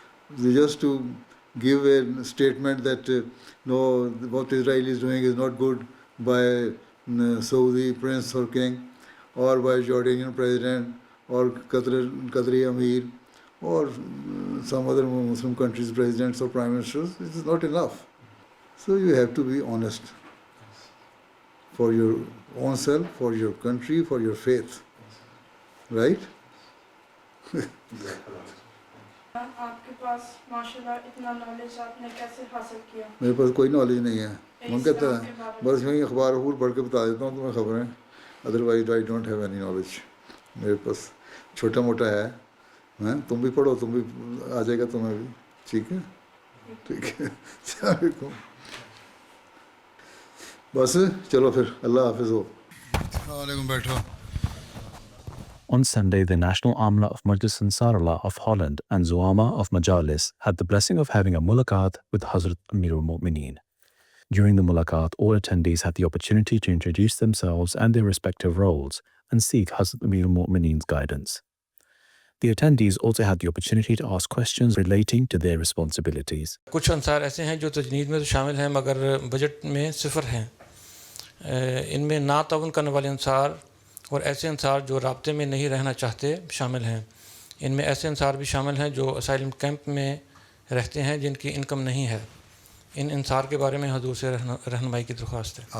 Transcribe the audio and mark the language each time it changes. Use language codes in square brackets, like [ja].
[en] They just to give a statement that no, what Israel is doing is not good by Saudi prince or king, or by Jordanian president, or Qatari Amir, or some other Muslim countries' presidents or prime ministers. It is not enough. So you have to be honest for your own self, for your country, for your faith. Right? [ur] آپ کے پاس ماشاءاللہ اتنا knowledge آپ نے کیسے حاصل کیا؟ میرے پاس کوئی نالج نہیں ہے، من کہتا ہے بس یوں ہی اخبار پڑھ کے بتا دیتا ہوں تمہیں خبریں، [en] Otherwise I don't have any knowledge. [ur] میرے پاس چھوٹا موٹا ہے، تم بھی پڑھو، تم بھی آ جائے گا تمہیں بھی، ٹھیک ہے؟ ٹھیک ہے، السلام علیکم۔ بس چلو پھر، اللہ حافظ ہو۔ السلام علیکم، بیٹھو۔ [en] On Sunday, the National Amla of Majlis Ansarullah of Holland and Zuama of Majalis had the blessing of having a mulaqat with Hazrat Amir al-Mu'mineen. During the mulaqat, all attendees had the opportunity to introduce themselves and their respective roles and seek Hazrat Amir al-Mu'mineen's guidance. The attendees also had the opportunity to ask questions relating to their responsibilities. [ur] کچھ انصار ایسے ہیں جو تجنید میں تو شامل ہیں مگر بجٹ میں صفر ہیں۔ ان میں نا تعاون کرنے والے انصار اور ایسے انصار جو رابطے میں نہیں رہنا چاہتے شامل ہیں۔ ان میں ایسے انصار بھی شامل ہیں جو اسائلم کیمپ میں رہتے ہیں جن کی انکم نہیں ہے۔ ان انصار کے بارے میں حضور سے رہنمائی کی درخواست ہے۔